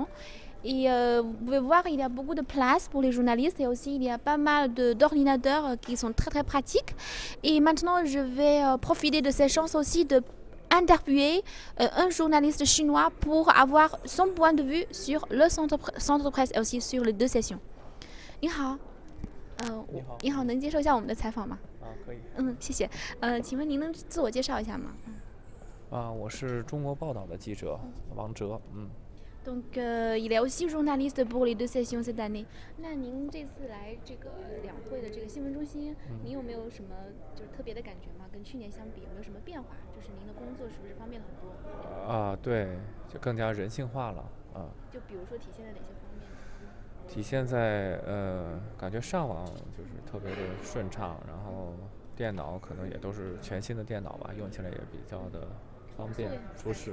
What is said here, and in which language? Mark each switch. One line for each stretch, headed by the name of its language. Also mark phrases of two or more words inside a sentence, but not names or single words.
French: Et vous pouvez voir, il y a beaucoup de place pour les journalistes et aussi il y a pas mal d'ordinateurs qui sont très pratiques. Et maintenant, je vais profiter de cette chance aussi de interviewer un journaliste chinois pour avoir son point de vue sur le centre presse et aussi sur les deux sessions.
Chinese: 你好，你好，能接受一下我们的采访吗？可以。谢谢。请问您能自我介绍一下吗？我是中国报道的记者王哲。
French: Donc, il est aussi journaliste pour les deux sessions cette année.
Chinese: 那您这次来这个两会的这个新闻中心，您有没有什么就是特别的感觉吗？跟去年相比，有没有什么变化？就是您的工作是不是方便了很多？对，就更加人性化了就比如说体现在哪些方面？体现在感觉上网就是特别的顺畅，然后电脑可能也都是全新的电脑吧，用起来也比较的方便舒适。